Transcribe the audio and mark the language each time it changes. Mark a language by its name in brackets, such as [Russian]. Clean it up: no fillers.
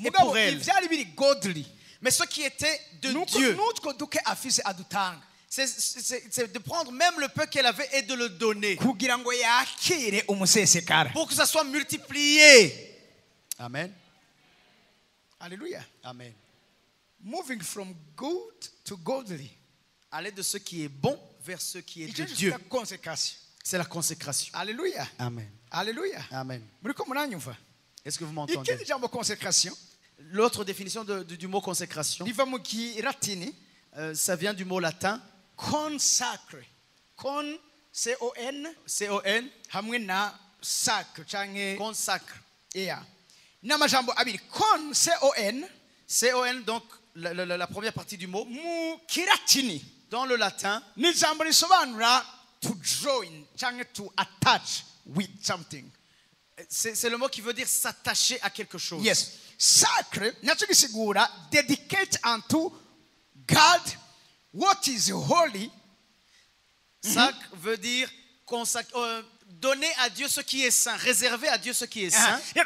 [Rundi] Mugabo [French] pour elle. [Rundi] ivyari biri godly, [French] Mais ce qui était de [Rundi] nuko [French] Dieu, [Rundi] n'utwo duke afise adutanga [French] c'est de prendre même le peu qu'elle avait et de le donner. [Rundi] kugira ngo yakire umusesekara. [French] Pour que ça soit multiplié. Amen. Alléluia. Amen. [English] Moving from good to godly. [French] Aller de ce qui est bon vers ce qui est de [Rundi] Icyo [French] Dieu. [Rundi] cyitwa consécration. [French] C'est la consécration. Alléluia. Amen. Alléluia. Amen. [Rundi] Muriko muranyumva? [French] Est-ce que vous m'entendez? [Rundi] Ikindi jambo consécration [French] L'autre définition du mot consécration, [Rundi] riva mu kilatini [French] ça vient du mot latin, consacre. Con C-O-N C-O-N, [Rundi] hamwe na sacre canke [French] consacre. [Rundi] yeah. N'amajambo abiri. Con C-O-N [French] C-O-N, donc la première partie du mot. [Rundi] mu kilatini [French] Dans le latin, [Rundi] ni ijambo risobanura [English] to join canke to attach with something. [French] c'est le mot qui veut dire s'attacher à quelque chose. [English] Yes. sacre [Rundi] nacyo gisigura [English] dedicate unto God what is holy. [French] Sacre veut dire donner à Dieu ce qui est saint, réserver à Dieu ce qui est saint.